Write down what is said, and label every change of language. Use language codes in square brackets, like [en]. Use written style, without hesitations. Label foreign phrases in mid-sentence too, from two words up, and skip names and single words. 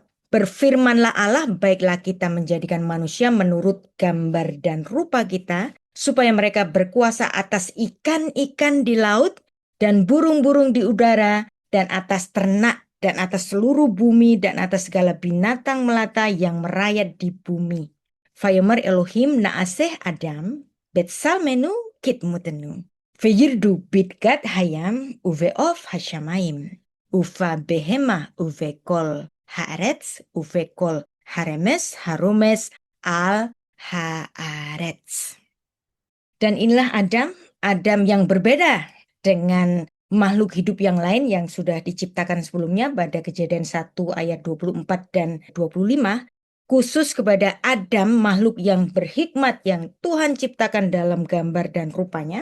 [id] Berfirmanlah Allah, baiklah kita menjadikan manusia menurut gambar dan rupa kita, supaya mereka berkuasa atas ikan-ikan di laut dan burung-burung di udara dan atas ternak dan atas seluruh bumi dan atas segala binatang melata yang merayat di bumi. [he] ויאמר אלהים נעשה אדם בצלמנו כדמותנו. וירדו בדגת הים ובעוף השמים. ובבהמה ובכל הארץ ובכל הרמש הרומש על הארץ. [id] Dan inilah Adam, Adam yang berbeda dengan makhluk hidup yang lain yang sudah diciptakan sebelumnya pada Kejadian 1 ayat 24 dan 25. Khusus kepada Adam, makhluk yang berhikmat yang Tuhan ciptakan dalam gambar dan rupanya.